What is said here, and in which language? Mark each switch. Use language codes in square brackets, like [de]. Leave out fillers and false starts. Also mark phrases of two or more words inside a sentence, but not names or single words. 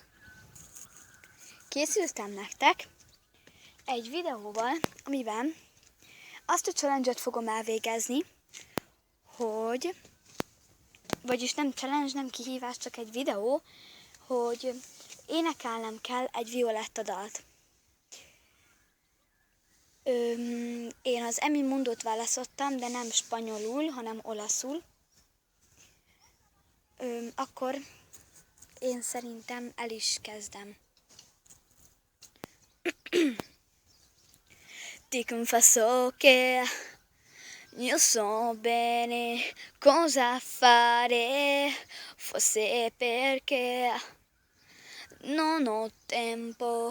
[hu] Készültem nektek egy videóval, amiben azt a challenge-et fogom elvégezni, vagyis nem challenge, nem kihívás, csak egy videó, hogy énekelnem kell egy Violetta dalt. Én az Emi Mundót választottam, de nem spanyolul, hanem olaszul. Akkor én szerintem el is kezdem. [it] Ti confesso che io so bene cosa fare, forse perché non ho tempo